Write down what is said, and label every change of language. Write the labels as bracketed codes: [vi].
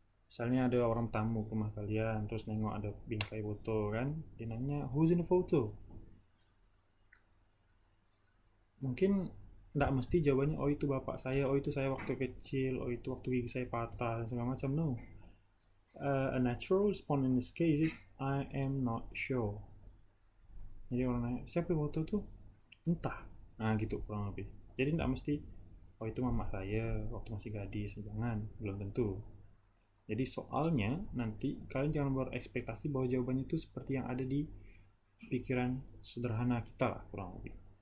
[id] Misalnya ada orang tamu ke rumah kalian, terus nengok ada bingkai foto kan, dia nanya [en] who's in the photo? [id] Mungkin nggak mesti jawabannya oh itu bapak saya, oh itu saya waktu kecil, oh itu waktu gigi saya patah, dan segala macam. [en] No. A natural response in this case is I am not sure. [id] Jadi orang nanya siapa yang foto tuh? Entah. Nah gitu kurang lebih. Jadi nggak mesti oh itu mama saya waktu masih gadis, jangan, belum tentu. Jadi soalnya nanti kalian jangan berekspektasi bahwa jawabannya itu seperti yang ada di pikiran sederhana kita lah, kurang lebih.